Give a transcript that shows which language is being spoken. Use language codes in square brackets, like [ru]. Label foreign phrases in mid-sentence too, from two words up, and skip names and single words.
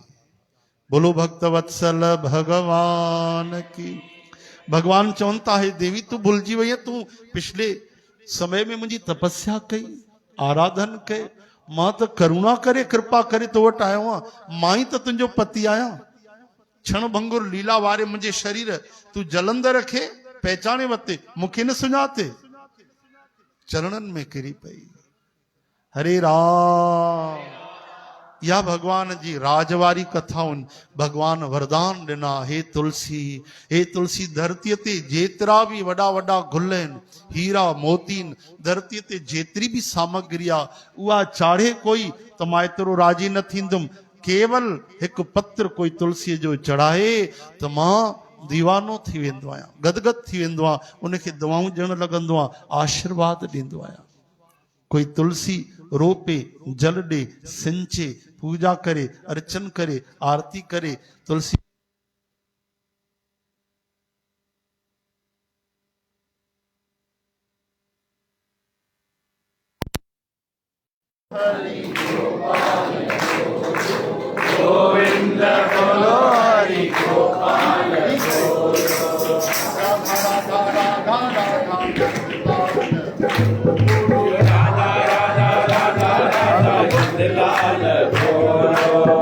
[hi] बोलो भक्त वत्सल भगवान की। [sd] भगवान चवनि था, हे देवी तूं भुलिजी वई आहे, तूं पिछले समय में मुंहिंजी तपस्या कई, आराधन कई। मां त करुणा करे कृपा करे तो वटि आयो आहियां। मां ई त तुंहिंजो पति आहियां। क्षण भंगुर लीला वारे मुंहिंजे शरीर तू जलंदर रखे पहचाने वते, मूंखे न सुञाते। चरणनि में किरी पई। हरे राम। या भगवान जी राजवारी कथाउनि। भगवान वरदान ॾिना, हे तुलसी, हे तुलसी, धरतीअ ते जेतिरा बि वॾा वॾा गुल आहिनि, हीरा मोतीन, धरतीअ ते जेतिरी बि सामग्री आहे, उहा चाढ़े कोई त मां एतिरो राजी न थींदुमि। केवल हिकु पत्र कोई तुलसीअ जो चढ़ाए त मां दीवानो थी वेंदो आहियां, गदगद थी वेंदो आहियां, उनखे दवाऊं ॾियणु लॻंदो आहियां, आशीर्वाद ॾींदो आहियां। कोई तुलसी रोपे, जल ॾे, सिंचे, पूजा करे, अर्चन करे, आरती करे। तुलसी [hi] गोविंद बोलो हरि गोपाल राधा राधा राधा राधा लाल बोलो।